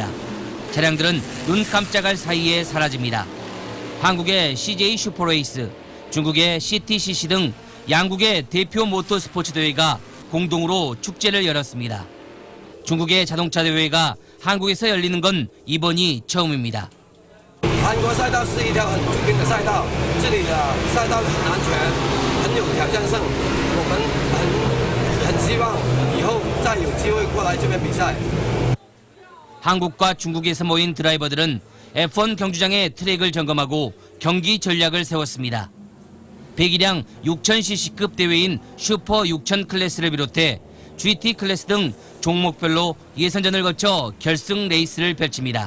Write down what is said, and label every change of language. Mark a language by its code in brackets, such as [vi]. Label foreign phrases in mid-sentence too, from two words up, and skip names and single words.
[ko] 차량들은 눈 깜짝할 사이에 사라집니다. 한국의 CJ 슈퍼레이스, 중국의 CTCC 등 양국의 대표 모터스포츠 대회가 공동으로 축제를 열었습니다. 중국의 자동차 대회가 한국에서 열리는 건 이번이 처음입니다. [zh] 韩国赛道是一条很著名的赛道，这里的赛道很安全，很有挑战性。我们很希望以后再有机会过来这边比赛。 [ko] 한국과 중국에서 모인 드라이버들은 F1 경주장의 트랙을 점검하고 경기 전략을 세웠습니다. 배기량 6000cc급 대회인 슈퍼 6000 클래스를 비롯해 GT 클래스 등 종목별로 예선전을 거쳐 결승 레이스를 펼칩니다.